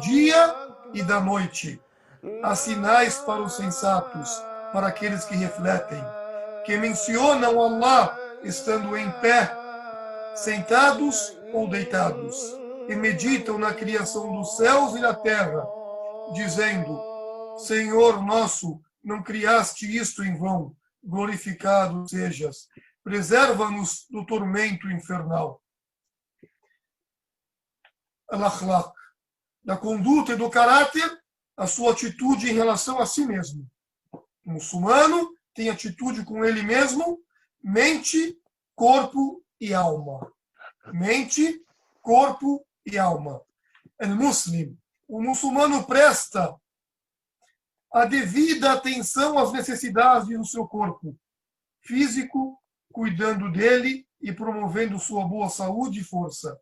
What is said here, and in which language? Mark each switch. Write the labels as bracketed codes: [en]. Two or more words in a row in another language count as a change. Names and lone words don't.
[pt] dia e da noite, há sinais para os sensatos, para aqueles que refletem, que mencionam Allah estando em pé, sentados ou deitados, e meditam na criação dos céus e da terra, dizendo: Senhor nosso, não criaste isto em vão, glorificado sejas, preserva-nos do tormento infernal. Al-Akhlaq, da conduta e do caráter, a sua atitude em relação a si mesmo. O muçulmano tem atitude com ele mesmo, mente, corpo e alma. Mente, corpo e alma. Al-Muslim, o muçulmano presta a devida atenção às necessidades do seu corpo físico, cuidando dele e promovendo sua boa saúde e força.